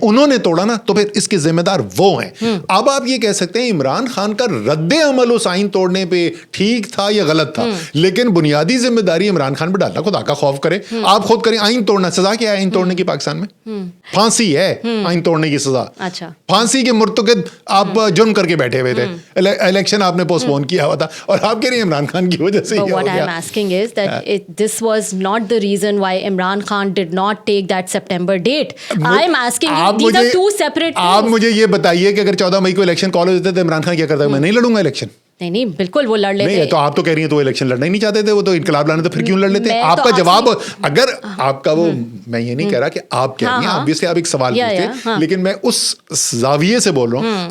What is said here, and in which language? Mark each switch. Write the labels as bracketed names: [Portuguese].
[Urdu] انہوں نے توڑا نا, تو پھر اس کے ذمہ دار وہ ہیں. اب آپ یہ کہہ سکتے ہیں عمران خان کا رد عمل اس آئین توڑنے پہ ٹھیک تھا یا غلط تھا, لیکن بنیادی ذمہ داری عمران خان پہ ڈالنا. خدا کا خوف کرے, آپ خود کریں. آئین توڑنا سزا کیا ہے آئین توڑنے کی پاکستان میں؟ پھانسی ہے آئین توڑنے کی سزا. اچھا, پھانسی کے مرتکب آپ جرم کر کے بیٹھے ہوئے تھے, الیکشن آپ نے پوسٹ پون کیا ہوا تھا, اور آپ کہہ رہے ہیں عمران خان کی وجہ سے. [English] What I am asking is that this was not the reason why Imran Khan did not take that September date. I am asking you, these are two separate things. [Urdu] آپ مجھے یہ بتائیے کہ اگر 14 مئی کو الیکشن کال ہو جاتے تو عمران خان کیا کرتا ہے؟ میں نہیں لڑوں گا الیکشن. نہیں بالکل وہ لڑ لیتے. نہیں تو آپ تو کہہ رہی ہیں تو الیکشن لڑنا ہی نہیں چاہتے تھے, وہ تو انقلاب لانا, تو پھر کیوں لڑ لیتے؟ آپ کا جواب, اگر آپ کا وہ, میں یہ نہیں کہہ رہا کہ آپ کہہ رہی ہیں, obviously آپ ایک سوال پوچھتے, لیکن میں اس زاویے سے بول رہا ہوں.